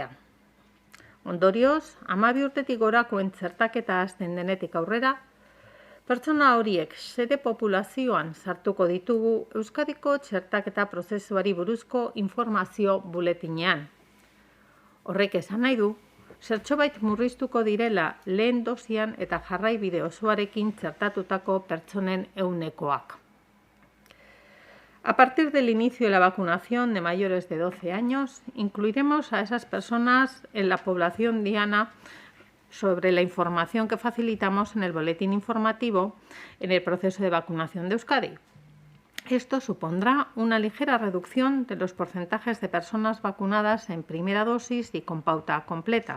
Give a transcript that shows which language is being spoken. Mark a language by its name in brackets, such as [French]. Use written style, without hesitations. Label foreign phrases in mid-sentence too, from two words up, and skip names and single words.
[Basque] Ondorioz, 12 urtetik gorakoen txertaketa hasten denetik aurrera, pertsona horiek xede populazioan sartuko ditugu Euskadiko txertaketa prozesuari buruzko informazio buletinean. Horrek esan nahi du, zertxobait murriztuko direla lehen dosian eta jarraibide osoarekin txertatutako pertsonen ehunekoak. [Spanish] A partir del inicio de la vacunación de mayores de 12 años, incluiremos a esas personas en la población diana sobre la información que facilitamos en el boletín informativo en el proceso de vacunación de Euskadi. Esto supondrá una ligera reducción de los porcentajes de personas vacunadas en primera dosis y con pauta completa.